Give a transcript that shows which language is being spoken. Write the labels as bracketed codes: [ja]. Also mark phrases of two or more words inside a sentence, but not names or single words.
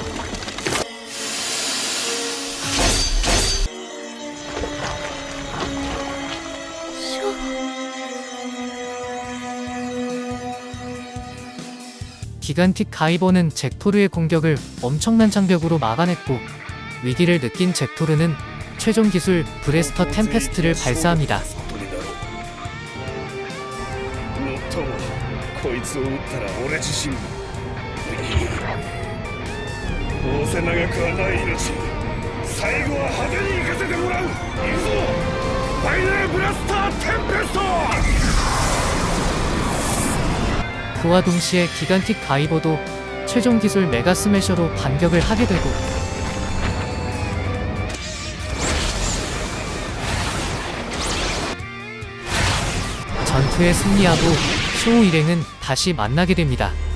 [ko] 기간틱 가이버는 잭토르의 공격을 엄청난 장벽으로 막아냈고 위기를 느낀 잭토르는 최종 기술 브레스터 템페스트를 발사합니다. [ja] こいつを撃ったら俺自身どうせ長くはない命最後は派手に行かせてもらう。行くぞファイナルブラスターテンペスト。 [ko] 그와 동시에 기간틱 가이버도 최종 기술 메가 스매셔로 반격을 하게 되고 전투에 승리하고 쇼우 일행은 다시 만나게 됩니다.